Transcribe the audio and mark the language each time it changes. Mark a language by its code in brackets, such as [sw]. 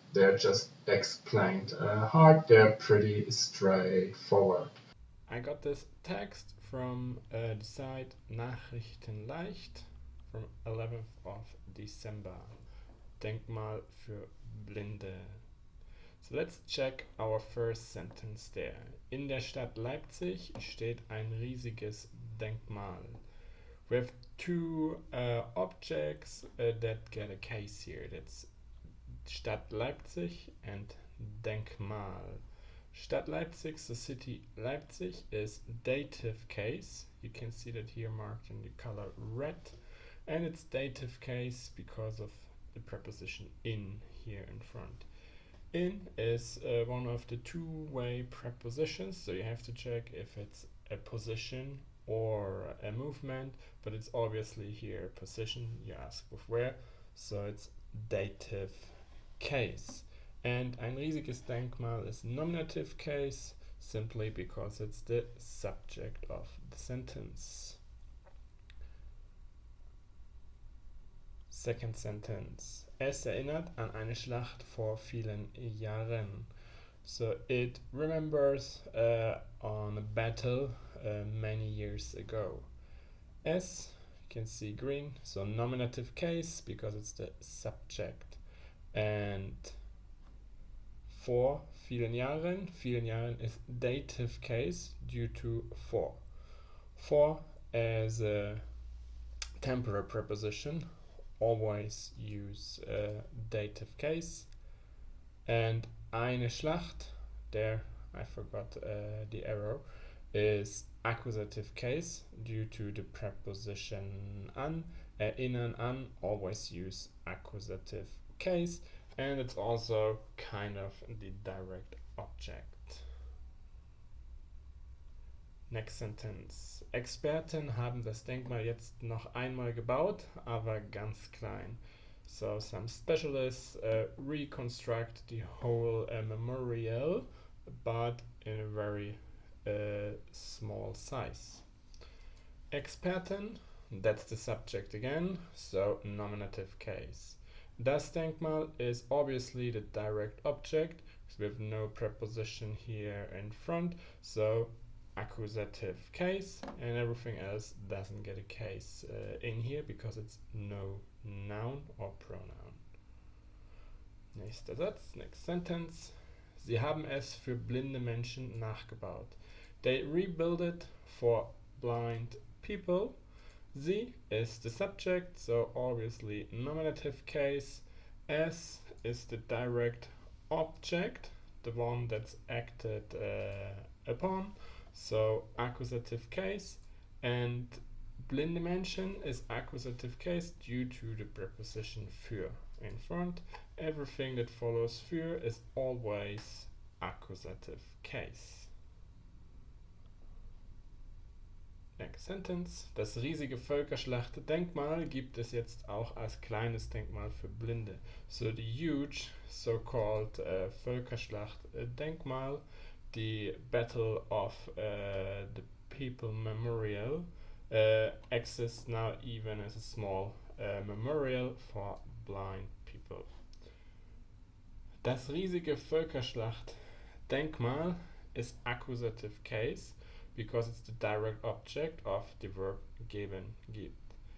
[en] They're just explained hard. They're pretty straightforward. I got this text from the site Nachrichten leicht from 11th of December. [de] Denkmal für Blinde. So let's check our first sentence there. In der Stadt Leipzig steht ein riesiges Denkmal. [en] We have two objects that get a case here. That's Stadt Leipzig and Denkmal. Stadt Leipzig, the city Leipzig, is dative case. You can see that here marked in the color red. And it's dative case because of the preposition in here in front. In is one of the two-way prepositions, so you have to check if it's a position or a movement, but it's obviously here a position. You ask with where, so it's dative case. And [de] ein riesiges Denkmal [en] is nominative case, simply because it's the subject of the sentence. Second sentence. [de] Es erinnert an eine Schlacht vor vielen Jahren. [en] So it remembers on a battle many years ago. Es, you can see green, so nominative case because it's the subject. And [de] vor vielen Jahren [en] is dative case due to for. For as a temporal preposition, always use dative case. And [de] eine Schlacht, [en] there I forgot the arrow, is accusative case due to the preposition an. [de] Erinnern an, [en] always use accusative case, and it's also kind of the direct object. Next sentence. [de] Experten haben das Denkmal jetzt noch einmal gebaut, aber ganz klein. [en] So some specialists reconstruct the whole memorial, but in a very small size. Experten, that's the subject again, so nominative case. [de] Das Denkmal [en] is obviously the direct object, because we have no preposition here in front, so accusative case, and everything else doesn't get a case in here because it's no noun or pronoun. [de] Nächster Satz, [en] next sentence. [de] Sie haben es für blinde Menschen nachgebaut. [en] They rebuilt it for blind people. Sie is the subject, so obviously nominative case. Es is the direct object, the one that's acted upon. So accusative case, and [de] blinde Menschen [en] is accusative case due to the preposition für in front. Everything that follows für is always accusative case. Next sentence. [de] Das riesige Völkerschlacht-Denkmal gibt es jetzt auch als kleines Denkmal für Blinde. [en] So the huge so-called [de] Völkerschlacht-Denkmal [en] the Battle of the People Memorial exists now even as a small memorial for blind people. [de] Das riesige Völkerschlacht-Denkmal [en] is accusative case because it's the direct object of the verb geben, gibt.